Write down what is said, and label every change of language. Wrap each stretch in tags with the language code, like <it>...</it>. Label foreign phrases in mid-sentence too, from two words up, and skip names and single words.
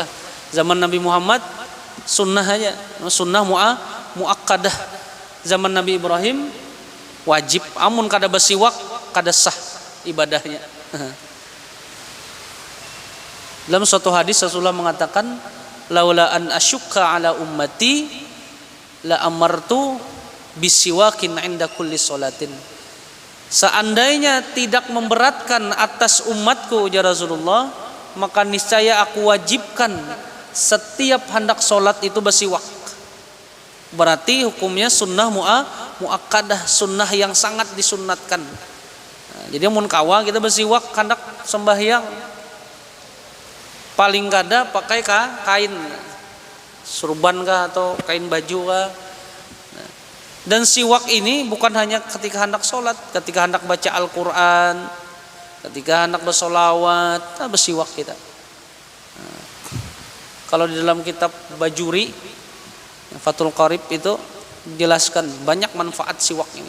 <bjn>Zaman Nabi Muhammad sunnah aja,</bjn> <ar>سنة مؤكدة.</ar> <bjn>Zaman Nabi Ibrahim wajib, amun kada bersiwak kada sah ibadahnya.</bjn> <id>Dalam suatu hadis Rasulullah mengatakan,</id> <ar>لولا أن أشق على أمتي لأمرت بسواك عند كل صلاة.</ar> <id>Seandainya tidak memberatkan atas umatku, ujar Rasulullah, maka niscaya aku wajibkan setiap hendak sholat itu bersiwak. Berarti hukumnya</id> <ar>سنة مؤكدة,</ar> <id>sunnah yang sangat disunnatkan.</id> <bjn>Nah, jadi mun kawa kita bersiwak hendak sembahyang, paling kada pakai kain surban kah atau kain baju kah.</bjn> <id>Dan siwak ini bukan hanya ketika hendak sholat, ketika hendak baca Al-Quran, ketika hendak bersolawat, bersiwak kita. Nah, kalau di dalam kitab Bajuri, Fathul Qarib itu jelaskan banyak manfaat siwak ini.</id>